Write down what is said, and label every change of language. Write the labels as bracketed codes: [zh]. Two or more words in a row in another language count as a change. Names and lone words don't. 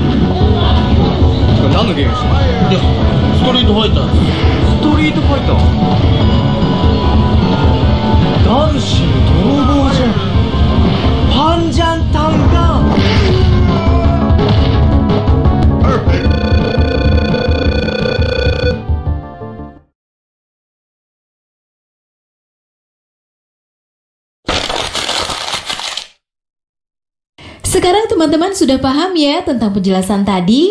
[ja] これ何のゲームしてる？いや、ストリートファイター。ストリートファイター。ダルシム泥棒じゃん。 [id] Panjang tangan. Sekarang teman-teman sudah paham ya tentang penjelasan tadi?